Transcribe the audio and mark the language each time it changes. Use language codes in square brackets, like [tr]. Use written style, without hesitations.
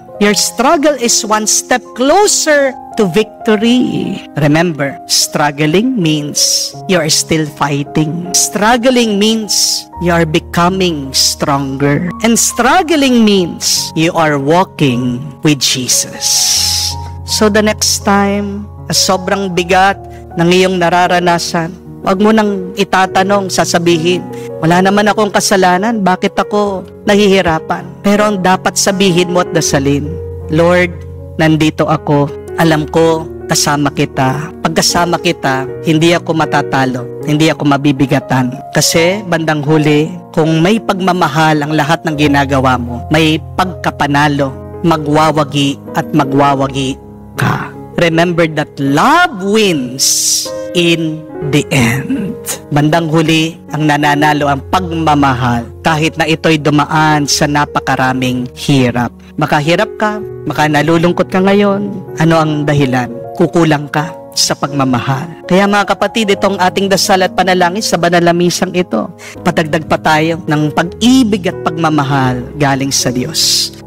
[en] Your struggle is one step closer to victory. Remember, struggling means you are still fighting. Struggling means you are becoming stronger. And struggling means you are walking with Jesus. So the next time, [tl] sobrang bigat ng iyong nararanasan, wag mo nang itatanong, sasabihin, wala naman akong kasalanan, bakit ako nahihirapan? Pero ang dapat sabihin mo at dasalin, Lord, nandito ako. Alam ko, kasama kita. Pagkasama kita, hindi ako matatalo. Hindi ako mabibigatan. Kasi, bandang huli, kung may pagmamahal ang lahat ng ginagawa mo, may pagkapanalo magwawagi at magwawagi ka. [en] Remember that love wins in the end. [tl] Bandang huli, ang nananalo ang pagmamahal kahit na ito'y dumaan sa napakaraming hirap. Makahirap ka, nalulungkot ka ngayon. Ano ang dahilan? Kukulang ka sa pagmamahal. Kaya mga kapatid, itong ating dasal at panalangin sa banal na misang ito, patagdag pa tayo ng pag-ibig at pagmamahal galing sa Diyos.